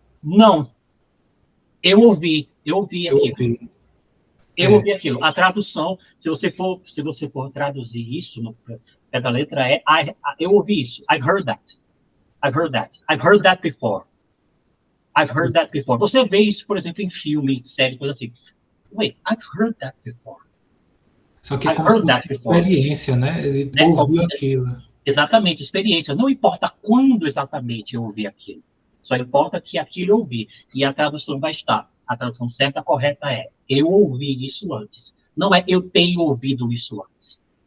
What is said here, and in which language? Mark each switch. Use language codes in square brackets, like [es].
[pt] Não. Eu ouvi aquilo. Eu ouvi aquilo. A tradução, se você for traduzir isso no pé da letra, eu ouvi isso. [en] I've heard that. I've heard that. I've heard that before. I've heard that before. [pt] Você vê isso, por exemplo, em filme, série, coisa assim. [en] Wait, I've heard that before. [pt] Só que é como se fosse experiência, né? Ele ouviu aquilo. Exatamente, experiência. Não importa quando exatamente eu ouvi aquilo. Só importa que aquilo eu ouvi. E a tradução vai estar. A tradução certa, correta é: eu ouvi isso antes. Não é eu tenho ouvido isso antes.